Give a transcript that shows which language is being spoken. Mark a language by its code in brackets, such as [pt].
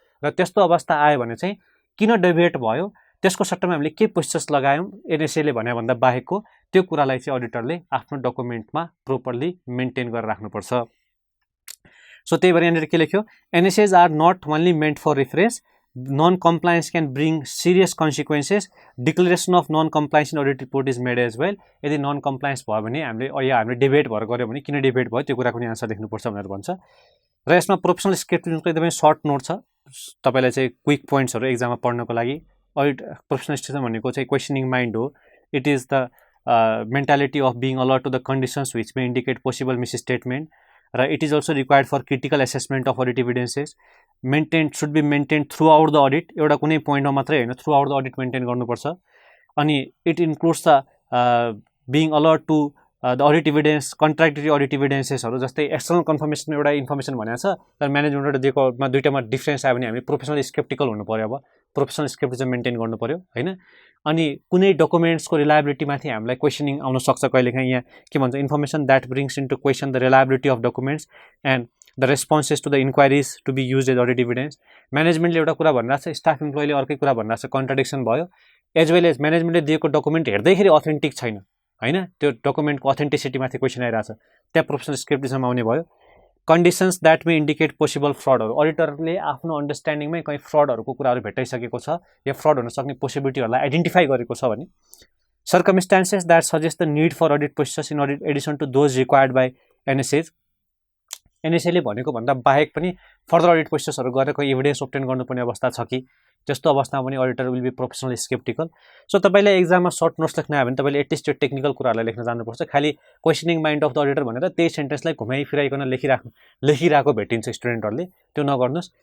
[ne] र त्यस्तो अवस्था आयो भने चाहिँ किन डेभिएट भयो त्यसको सट्टामा हामीले के प्रोसेस लगायौं एनएसए ले भने भन्दा बाहेकको त्यो कुरालाई चाहिँ अडिटरले आफ्नो डकुमेन्टमा प्रोपरली मेन्टेन गरेर राख्नुपर्छ सो त्यही भएर यहाँनिर के लेख्यो [en] NSAs are not only meant for reference non-compliance can bring serious consequences. Declaration of non-compliance in audit report is made as well. [ne] यदि non-compliance भयो भने हामीले डिबेट भएर गर्यो भने किन डिबेट भयो त्यो कुराको नि आन्सर देख्नुपर्छ भनेर भन्छ। र यसमा प्रोफेसनल स्क्रिप्टिजमको एकदमै सर्ट नोट छ, तपाईलाई चाहिँ क्विक पोइन्ट्सहरु एक्जाममा पढ्नको लागि। अडिट प्रोफेसनल स्क्रिप्टिजम भनेको चाहिँ क्वेसनिङ माइन्ड हो। [en] It is the mentality of being alert to the conditions which may indicate possible misstatement, र it is also required for critical assessment of audit evidences. Should be maintained throughout the audit, [ne] एउटा कुनै पोइन्टमा मात्रै हैन, [en] throughout the audit maintain [ne] गर्नुपर्छ। अनि [en] it includes the being alert to the audit evidence, contradictory audit evidences [ne] हरु, जस्तै external confirmation एउटा इन्फर्मेसन भनेको छ तर म्यानेजमेन्टबाट दिएकोमा दुईटामा डिफरेन्स आयो भने हामीले प्रोफेसनल स्केप्टिकल हुनु पर्यो। अब प्रोफेसनल स्केप्टिजम मेन्टेन गर्नु पर्यो हैन। अनि कुनै डकुमेन्ट्सको रिलायबिलिटी माथि हामीलाई क्वेसनिङ आउन सक्छ कहिलेकाहीँ। यहाँ के भन्छ, [en] Information that brings into question the reliability of documents and the responses to the inquiries to be use as audit evidence. [ne] म्यानेजमेन्टले एउटा कुरा भनिरहेको छ, स्टाफ इम्प्लोइले अर्कै कुरा भनिरहेको छ, कन्ट्राडिक्सन भयो। [en] as well as [ne] म्यानेजमेन्टले दिएको डकुमेन्ट हेर्दैखेरि अथेन्टिक छैन हैन, त्यो डकुमेन्टको अथेन्टिसिटी माथि क्वेसन आइरहेछ, त्यहाँ प्रोफेसनल स्क्रिप्टिजम आउने भयो। [en] conditions that may indicate possible फ्रडहरु, [ne] अडिटरले आफ्नो अन्डरस्ट्यान्डिङमै कहीँ फ्रडहरुको कुराहरु भेटाइसकेको छ या फ्रड हुन सक्ने पोसिबिलिटीहरुलाई आइडेन्टिफाई गरेको छ भने। [en] Circumstances that suggest the need for audit process in audit addition to those required by NSAs. [ne] एनएसएले भनेको भन्दा बाहेक पनि फर्दर अडिट प्रोसेसहरु गरेर कोही एभिडेन्स ओब्टेन गर्नुपर्ने अवस्था छ कि, त्यस्तो अवस्थामा पनि [en] Auditor will be professional sceptical. [ne] So तपाईले एक्जाममा सर्ट नोट्स लेख्न आयो भने तपाईले एटलिस्ट त्यो टेक्निकल कुराहरुलाई लेख्न जान्नुपर्छ। खाली questioning mind of the auditor भनेर त्यही सेन्टेन्सलाई घुमाइ फिराइकन लेखिराको भेटिन्छ स्टुडेन्टहरुले, त्यो नगर्नुस्।